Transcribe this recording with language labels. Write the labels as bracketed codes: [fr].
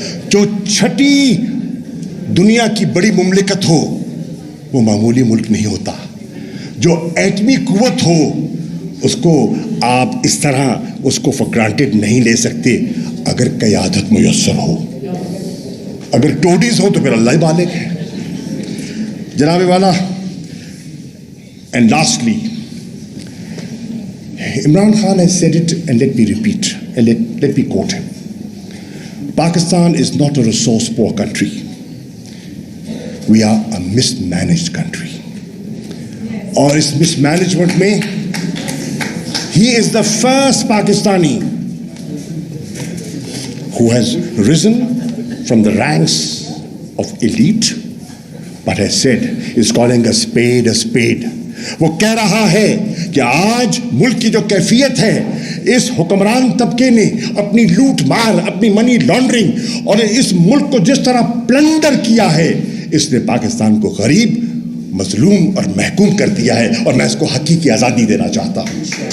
[ur] جو چھٹی دنیا کی بڑی مملکت ہو وہ معمولی ملک نہیں ہوتا. جو ایٹمی قوت ہو اس کو آپ اس طرح اس کو فار گرانٹیڈ نہیں لے سکتے اگر قیادت میسر ہو. اگر ٹوڈیز ہو تو پھر اللہ بالغ ہے. جناب والا, [en] And lastly, Imran Khan has said it, and let me repeat, and let me quote him. Pakistan is not a resource-poor country. We are a mismanaged country. [ur] اور اس [en] mismanagement [ur] میں [en] he is the first Pakistani who has risen from the ranks of elite, but has said, is calling a spade a spade. [ur] وہ کہہ رہا ہے کہ آج ملک کی جو کیفیت ہے, اس حکمران طبقے نے اپنی لوٹ مار, اپنی منی لانڈرنگ اور اس ملک کو جس طرح پلنڈر کیا ہے, اس نے پاکستان کو غریب, مظلوم اور محکوم کر دیا ہے, اور میں اس کو حقیقی آزادی دینا چاہتا ہوں.